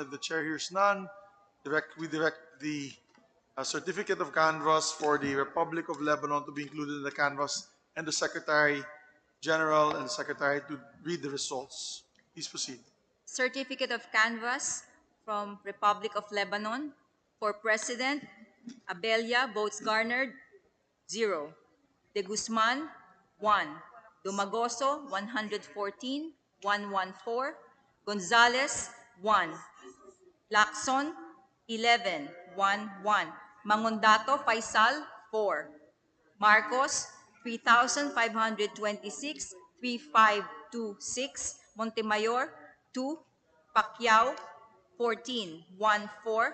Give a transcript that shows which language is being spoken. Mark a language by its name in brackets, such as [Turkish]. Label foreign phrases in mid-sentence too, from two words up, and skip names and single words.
[English] If the chair hears none, we direct the certificate of canvass for the Republic of Lebanon to be included in the canvass, and the Secretary General and Secretary to read the results. Please proceed. Certificate of canvass from Republic of Lebanon. For President, Abelia, votes garnered, 0. De Guzman, 1. Dumagoso, 114, 114. Gonzales, 1. Lacson, 11, 1. Mangondato Faisal, 4. Marcos, 3,526, 3,526. Montemayor, 2. Pacquiao, 14, 14.